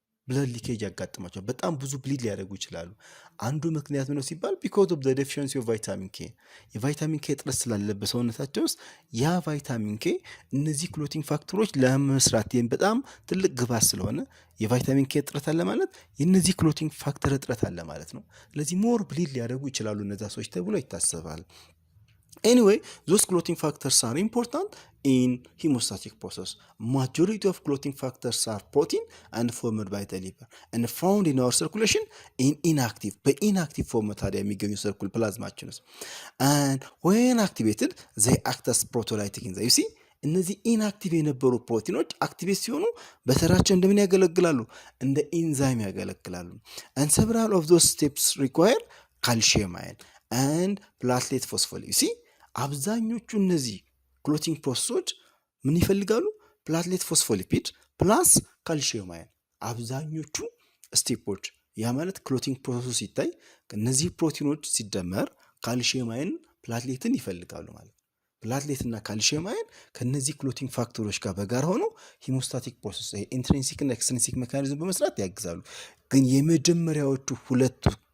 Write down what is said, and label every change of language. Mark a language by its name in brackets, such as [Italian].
[Amharic] ብለድ ሊኬጅ ያጋጥማቸው በጣም ብዙ ብሊድ ሊያደርጉ ይችላሉ። አንዱ ምክንያት ነው ሲባል because of the deficiency of vitamin K የቫይታሚን ኬ እጥረት ስላለበት ሰውነታቸው ውስጥ ያ ቫይታሚን ኬ እነዚህ ክሎቲንግ ፋክተሮች ለመስራት በጣም ትልቅ ግብዓት ስለሆነ የቫይታሚን ኬ እጥረት አለ ማለት የነዚህ ክሎቲንግ ፋክተር እጥረት አለ ማለት ነው። ስለዚህ ሞር ብሊድ ሊያደርጉ ይችላሉ እነዛ ሰዎች ተብሎ ይታሰባል። [English] Anyway, those clotting factors are important in hemostatic process. Majority of clotting factors are protein and formed by the liver and found in our circulation in inactive. By inactive form [Amharic] ታዲያ የሚገኙ [English] circular plasmaችን ውስጥ and when activated they act as proteolytic enzyme. [Amharic] You see እነዚህ ኢንአክቲቭ የነበሩ ፕሮቲኖች አክቲቬት ሲሆኑ በተራቸው እንደምን ያገለግላሉ? እንደ ኢንዛይም ያገለግላሉ። [English] and several of those steps require calcium ion and platelet phospholipid. [Amharic] you see አብዛኞቹ እነዚህ ክሎቲንግ ፕሮሰሶች ምን ይፈልጋሉ? ፕላትሌት ፎስፎሊፒድ ፕላስ ካልሲየም አየን። አብዛኞቹ ስቴፖች ያ ማለት ክሎቲንግ ፕሮሰሱ ሲታይ እነዚህ ፕሮቲኖች ሲደመር ካልሲየም አየን ፕላትሌትን ይፈልጋሉ ማለት። ፕላትሌት እና ካልሲየም አየን ከነዚህ ክሎቲንግ ፋክተሮች ጋር በጋር ሆኖ ሂሞስታቲክ ፕሮሰስ ኢንትሪንሲክ እና ኤክስትሪንሲክ ሜካኒዝም በመስራት ያግዛሉ። ግን የመጀመሪያዎቹ ሁለቱ